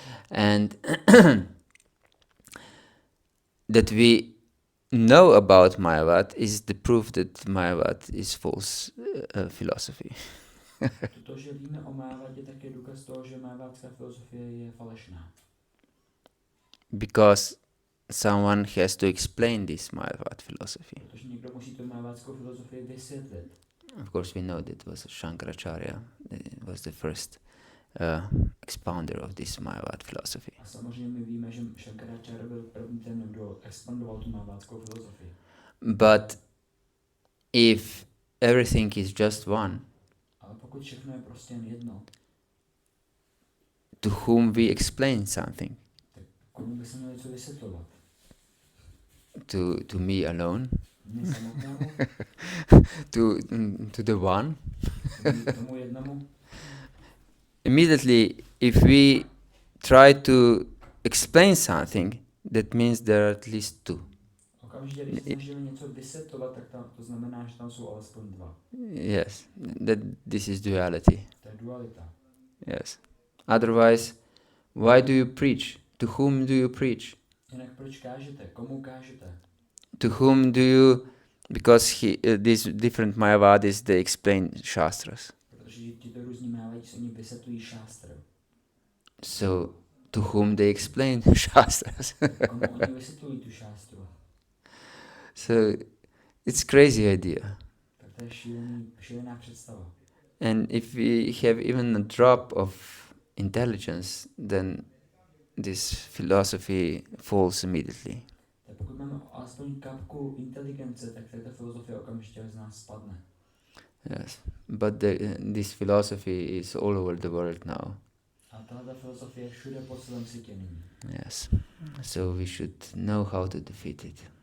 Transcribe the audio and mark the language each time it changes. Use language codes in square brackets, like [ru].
[en] And that we know about Mayavad is the proof that Mayavad is false philosophy. [cs] To, že víme o Mayavadě, tak je důkaz toho, že majavádská filozofie je falešná. [en] Because someone has to explain this Mayavad philosophy. [cs] Protože někdo musí tu majavádskou filozofii vysvětlit. [en] Of course, we know that was Shankaracharya, was the first expounder of this Mayavad philosophy. [cs] A samozřejmě my víme, že Shankaracharya byl první ten, kdo expandoval tu majavádskou filozofii. [en] But if everything is just one, [cs] Ale pokud všechno je prostě jen jedno, [en] to whom we explain something? [cs] tak komu by se mělo něco vysvětlovat? [en] To me alone? [cs] Mně samotnému? [en] to the one? [cs] Tomu jednomu? [en] Immediately, if we try to explain something, that means there are at least two. [cs] Okamžitě, když se snažíme něco vysvětlovat, tak to znamená, že tam jsou alespoň dva. [en] Yes, that this is duality. [cs] To je dualita. [en] Yes. Otherwise, why do you preach? To whom do you preach? [cs] Jinak proč kážete? Komu kážete? [en] To whom do you? Because these different Mayavadis, they explain shastras. [cs] Protože tyto různí Mayavadis, oni vysvětlují šástru. [en] So, to whom they explain shastras? [cs] Komu oni vysvětlují tu šástru? [en] So, it's crazy idea. [cs] Tak to je šílená představa. [en] And if we have even a drop of intelligence, then this philosophy falls immediately. [cs] Tak pokud máme alespoň kapku inteligence, tak ta filozofie okamžitě z nás spadne. [en] Yes, but this philosophy is all over the world now. [cs] A tahle filozofie je všude po celém světě nyní. [en] Yes, so we should know how to defeat it.